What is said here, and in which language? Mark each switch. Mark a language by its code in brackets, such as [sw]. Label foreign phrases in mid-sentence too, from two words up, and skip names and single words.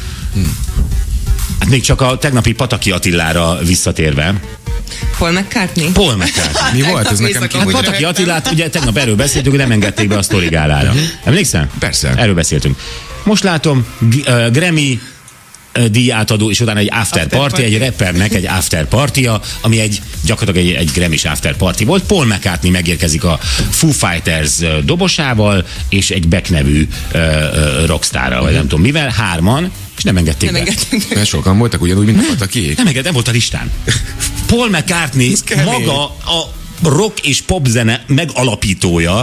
[hu] Hát még csak a tegnapi Pataki Attilára visszatérve. Paul McCartney? Paul McCartney. Mi volt ez nekem ki? Hát Pataki Attilát ugye tegnap erről beszéltünk, hogy nem engedték be a Sztori Gálára. Emlékszel? Persze. Erről beszéltünk. Most látom, Grammy díjátadó, és utána egy [en] after party, [hu] egy rappernek egy [en] after partija, [hu] ami gyakorlatilag egy Grammy-s after party volt. Paul McCartney megérkezik a Foo Fighters dobosával, és egy Beck nevű rockstárral, vagy nem tudom mivel, hárman, és nem engedték be. Mert sokan voltak ugyanúgy, mint a Pataki. Nem volt a listán. Paul McCartney maga a rock és popzene megalapítója,